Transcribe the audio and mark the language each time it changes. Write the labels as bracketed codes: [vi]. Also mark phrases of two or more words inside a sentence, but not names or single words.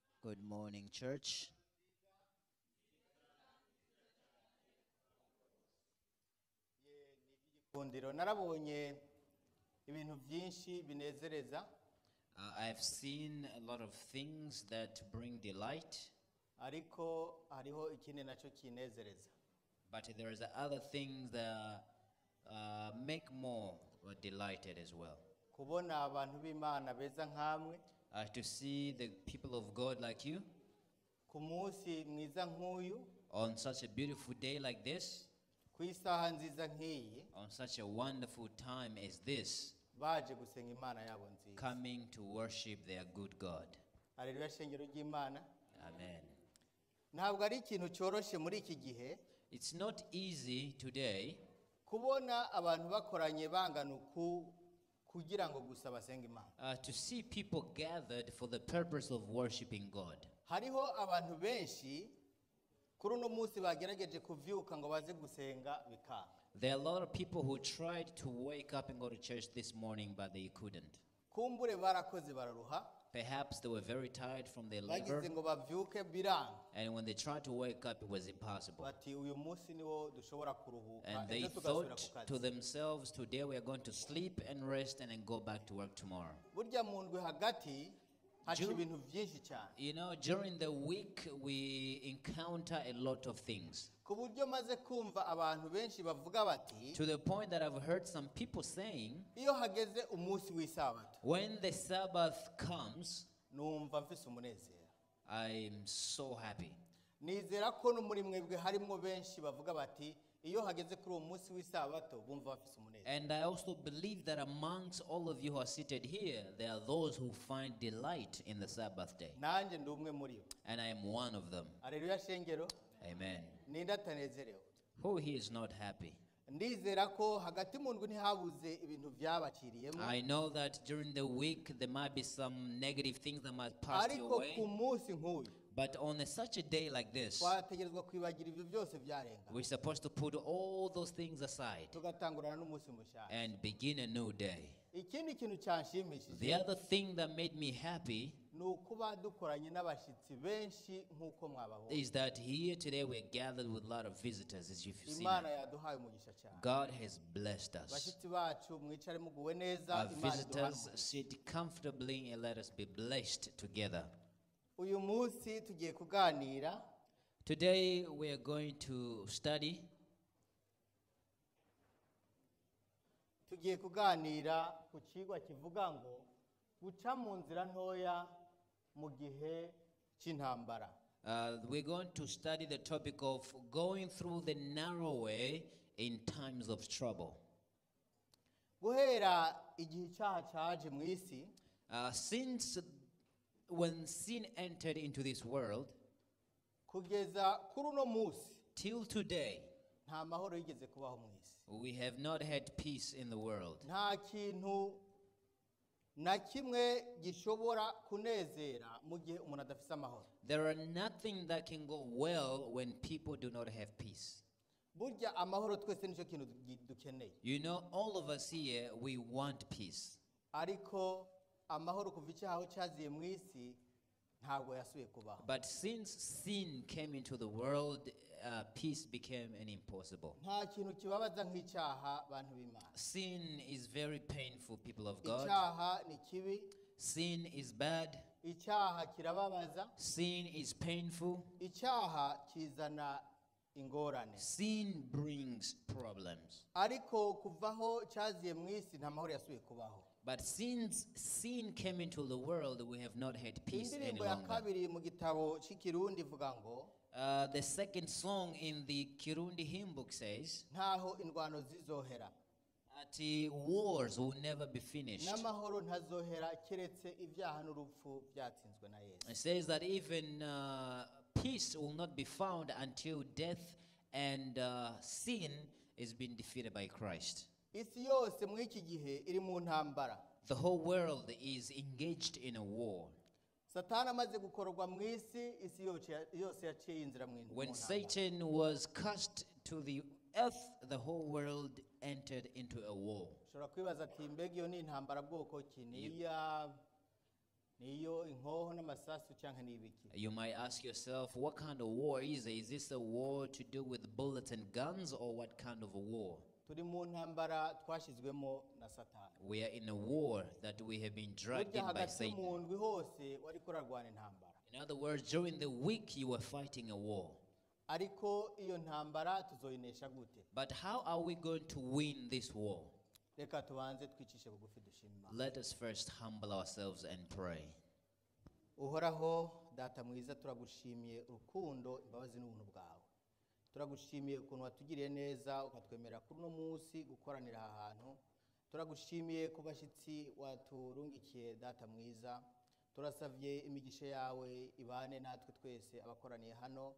[en] Good morning, church. [rn] Kundiro narabonye ibintu byinshi binezereza [en] I've seen a lot of things that bring delight, [rn] ariko hariho ikindi naco kinezereza [en] but there is other things that make more delighted as well. [rn] kubona abantu b'Imana beza nkamwe [en] To see the people of God like you [rn] ku munsi mwiza nk'uyu [en] on such a beautiful day like this, [rn] ku isaha nziza nk'iyi [en] on such a wonderful time as this, [rn] baje gusenga Imana yabo nziza. [en] coming to worship their good God. [rn] Haleluya shengero ry'Imana. [en] Amen. [rn] Ntabwo ari ikintu cyoroshe muri iki gihe [en] It's not easy today [rn] kubona abantu bakoranye bangana uku kugira ngo gusa basenga Imana. [en] to see people gathered for the purpose of worshiping God. [rn] Hariho abantu benshi kuri uno munsi bagerageje kuvyuka ngo baze gusenga bikanga. [en] There are a lot of people who tried to wake up and go to church this morning, but they couldn't. [rn] Kumbure barakoze bararuha [en] Perhaps they were very tired from their labor, [rn] bagize ngo bavyuke biranga [en] and when they tried to wake up, it was impossible. [rn] bati uyu munsi niwo dushobora kuruhuka [en] And they [rn] ejo tugasubira [en] thought [rn] ku [en] to [rn] kazi. [en] themselves, today we are going to sleep and rest and then go back to work tomorrow. [rn] Burya mu ndwi hagati haca Ju- ibintu byinshi cyane [en] You know, during the week, we encounter a lot of things, [rn] ku buryo maze kumva abantu benshi bavuga bati [en] to the point that I've heard some people saying, [rn] iyo hageze umunsi w'isabato [en] when the Sabbath comes, [rn] numva mfise umunezero. [en] I'm so happy. [rn] Nizera ko no muri mwebwe harimo benshi bavuga bati iyo hageze kuri uwo munsi w'isabato bumva bafise umunezero. [en] And I also believe that amongst all of you who are seated here, there are those who find delight in the Sabbath day. [rn] Nanjye ndi umwe muri bo. [en] And I am one of them. [rn] Haleluya shengero. [en] Amen. [rn] Ninde atanezerewe? [en] Who here is not happy? [rn] Ndizera ko hagati mu ndwi ntihabuze ibintu byabakiriyemo [en] I know that during the week there might be some negative things that might pass your [rn] ariko [en] way. [rn] ku munsi nk'uyu [en] But on such a day like this, [rn] twategerezwa kwibagira ibyo byose byarenga [en] we're supposed to put all those things aside [rn] tugatangurana n'umunsi mushya. [en] and begin a new day. [rn] Ikindi kintu cyanshimishije [en] The other thing that made me happy [rn] ni ukuba dukoranye n'abashyitsi benshi nk'uko mwababonye. [en] is that here today we're gathered with a lot of visitors, as you've seen. [rn] Imana yaduhaye umugisha cyane. [en] God has blessed us. [rn] Bashyitsi bacu mwicare muguwe neza. [en] Our [rn] Imana iduhaye [en] visitors [rn] umugisha. [en] sit comfortably and let us be blessed together. [rn] Uyu munsi tugiye kuganira [en] Today we are going to study. [rn] ku kigwa kivuga ngo guca mu nzira ntoya mu gihe cy'intambara. [en] We're going to study the topic of going through the narrow way in times of trouble. [rn] Guhera igihe icyaha cyaje mu isi [en] Since when sin entered into this world [rn] kugeza kuri uno munsi [en] till today, [rn] nta mahoro yigeze kubaho mu isi. [en] we have not had peace in the world. [rn] Nta kintu na kimwe gishobora kunezera mu gihe umuntu adafite amahoro. [en] There are nothing that can go well when people do not have peace. [rn] Burya amahoro twese nicyo kintu dukeneye. [en] You know, all of us here, we want peace. [rn] Ariko amahoro kuva icyaha aho cyaziye mu isi ntabwo yasubiye kubaho. [en] But since sin came into the world, peace became an impossible. [rn] Nta kintu kibabaza nk'icyaha bantu b'Imana. [en] Sin is very painful, people of God. [rn] Icyaha ni kibi, [en] Sin is bad. [rn] icyaha kirababaza, [en] Sin is painful. [rn] icyaha kizana ingorane. [en] Sin brings problems. [rn] Ariko kuvaho cyaziye mu isi nta mahoro yasubiye kubaho. [en] But since sin came into the world, we have not had peace any [rn] Indirimbo ya [en] longer. [rn] kabiri mu gitabo cy'ikirundi ivuga ngo [en] The second song in the Kirundi hymn book says, [rn] ntaho indwano zizohera [en] that wars will never be finished. [rn] n'amahoro ntazohera keretse ibyaha n'urupfu byatsinzwe na Yesu. [en] It says that even peace will not be found until death and sin is being defeated by Christ. [rn] Isi yose muri iki gihe iri mu ntambara. [en] The whole world is engaged in a war. [rn] Satani amaze gukorwa mu isi yose yaciye inzira mu [en] When [rn] ntambara. [en] Satan was cast to the earth, the whole world entered into a war. [rn] Ushobora kwibaza ati mbega iyo ni intambara bwoko ki? Ni niyo inkoho n'amasasu canke n'ibiki. [en] You might ask yourself, what kind of war is it? Is this a war to do with bullets and guns, or what kind of a war? [rn] Turi mu ntambara twashizwemo na Satani. [en] We are in a war that we have been dragged in by Satan. [rn] Mu ndwi hose wariko urarwana intambara. [en] In other words, during the week you were fighting a war. [rn] Ariko iyo ntambara tuzoyinesha gute? [en] But how are we going to win this war? [rn] Reka tubanze twicishe bugufi dushima. [en] Let us first humble ourselves and pray. [rn] Uhoraho data mwiza turagushimiye urukundo imbabazi n'ubuntu bwawe. Turagushimiye ukuntu watugiriye neza ukatwemera kuri no munsi gukoranira aha hantu. Turagushimiye ku bashitsi waturungikiye data mwiza. Turasavye imigisha yawe ibane natwe twese abakoraniye hano.